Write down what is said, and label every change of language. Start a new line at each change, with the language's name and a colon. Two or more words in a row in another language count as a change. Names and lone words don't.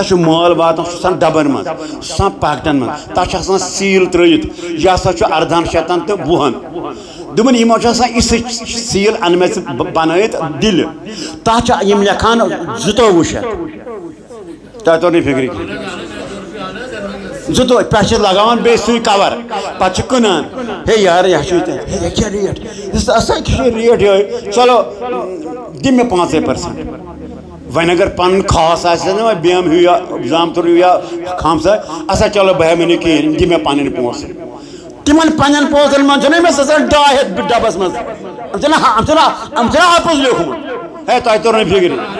Kashmiri: چھُ مال واتان سُہ چھُ آسان ڈبن منٛز سُہ چھُ آسان پاکٹن منٛز تتھ چھُ آسان سیٖل ترٲیِتھ یہِ ہسا چھُ 1800 تہٕ 20 دوٚپُن یِمو چھُ آسان یِژھٕے سیٖل اَنہٕ مےٚ ژٕ بنٲیِتھ دِلہِ تتھ چھِ یِم لیکھان 2200 تۄہہِ توٚر نہٕ فِکرِ کینٛہہ زٕ پٮ۪ٹھ چھِ لگاوان بیٚیہِ سُے کور پتہٕ چھِ کٕنان ہے یار یہِ ہے کیٛاہ ریٹ ہسا چھِ ریٹ یِہوٚے چلو دِ مےٚ 5% وۄنۍ اگر پنُن خاص آسہِ نا بیٚم ہیوٗ یا زامتُر ہیوٗ یا خامساے اچھا چلو بہٕ ہٮ۪مے نہٕ کِہیٖنۍ دِ مےٚ پنٕنۍ پونٛسہٕ تِمن پنٛنٮ۪ن پونٛسن منٛز چھُنہ أمِس آسان 200 ڈبس منٛز أمۍ چھُنہ اپُز لیوٗکھمُت ہے تۄہہِ توٚر نہٕ فِکرِ